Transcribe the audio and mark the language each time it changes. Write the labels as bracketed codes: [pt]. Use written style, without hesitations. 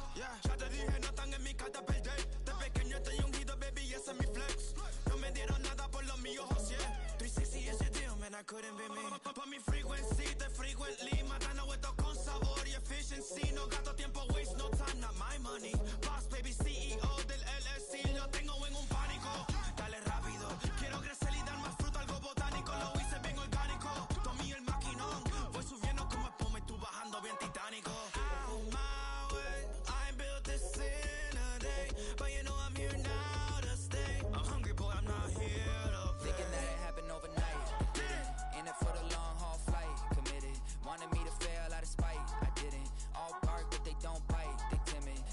[es] Yeah, ya te dije, no están en mi carta perder. De pequeño estoy ungido, baby, y ese es mi flex. No me dieron nada por los míos, José. [en] 360 is your deal, man, I couldn't be me. [es] Por mi [en] frequency, [es] te [en] frequently. [es] Matando esto con sabor y efficiency. No gasto tiempo, [en] waste no time, not my money. [es] Boss, baby, CEO del LLC. Lo tengo en un pánico. Dale rápido, quiero crecer y dar más fruto, algo botánico. Lo hice bien orgánico. Tomé el maquinón. Voy subiendo como espuma y tú bajando bien titánico. [en] Out my way, I ain't built this in a day. But you know I'm here now to stay. I'm hungry, boy, I'm not here to play. Thinking that it happened overnight, didn't. In it for the long haul flight, committed. Wanted me to fail out of spite, I didn't. All bark, but they don't bite, they timid.